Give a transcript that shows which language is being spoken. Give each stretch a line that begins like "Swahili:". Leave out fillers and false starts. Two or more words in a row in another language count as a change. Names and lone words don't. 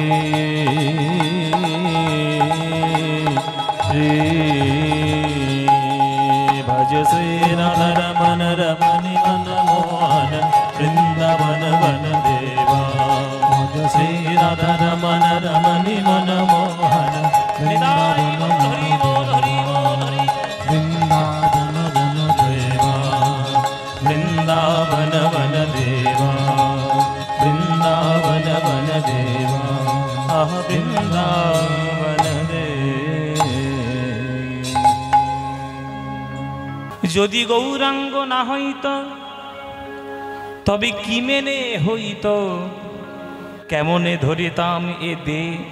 Hindi: भज श्री राधा रमन रमणि मन मोहन वृंदावन वन देवा भज श्री राधा रमन रमणि मन मोहन वृंदावन वृंदावन वन देवा वृंदावन वन देवा वृंदावन वन देवा आह वृंदावन
Bangla: যদি গৌরাঙ্গ না হইত তবে কি মেনে হইত কেমনে ধরিতাম এ দে